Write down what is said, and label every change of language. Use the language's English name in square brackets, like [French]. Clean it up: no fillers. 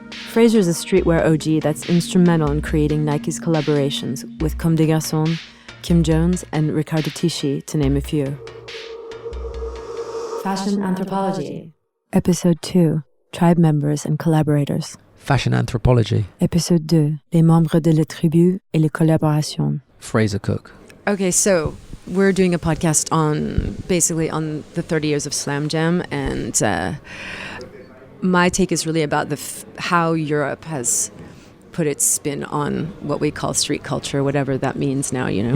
[English] Fraser is a streetwear OG that's instrumental in creating Nike's collaborations with Comme des Garçons, Kim Jones, and Riccardo Tisci, to name a few. Fashion Anthropology. Episode 2. Tribe members and collaborators. Fashion Anthropology. [French] Épisode 2. Les membres de la tribu et les collaborations. [English] Fraser Cooke. Okay, so we're doing a podcast on the 30 years of Slam Jam, and my take is really about how Europe has put its spin on what we call street culture, whatever that means now, you know?